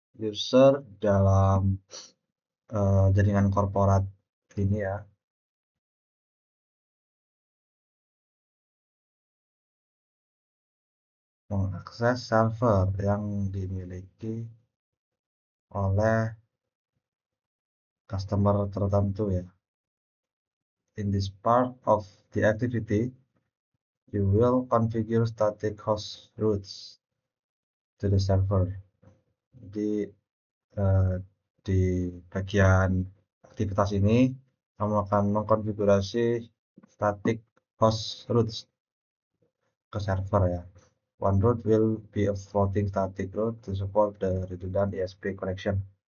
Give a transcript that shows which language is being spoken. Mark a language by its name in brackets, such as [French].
[Indonesian] User dalam jaringan korporat ini ya, mengakses server yang dimiliki oleh customer tertentu ya. [English] In this part of the activity, you will configure static host routes to the server. [Indonesian] Jadi di bagian aktivitas ini kamu akan mengkonfigurasi [English] static host routes [Indonesian] ke server ya. [English] One route will be a floating static route to support the redundant ESP connection.